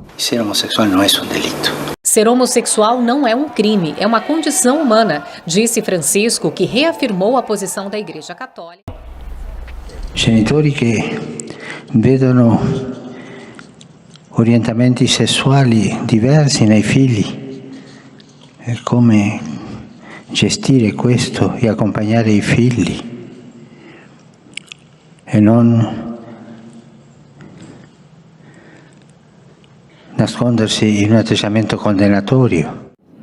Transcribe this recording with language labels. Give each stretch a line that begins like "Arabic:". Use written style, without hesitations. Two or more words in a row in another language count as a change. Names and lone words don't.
Portuguese: Ser homossexual não é um delito. Ser homossexual não é um crime, é uma condição humana, disse Francisco, que reafirmou a posição da Igreja Católica.
Italian: Genitori che vedono orientamenti sessuali diversi nei figli e come gestire questo e accompagnare i figli e non nascondersi in un atteggiamento condannatorio.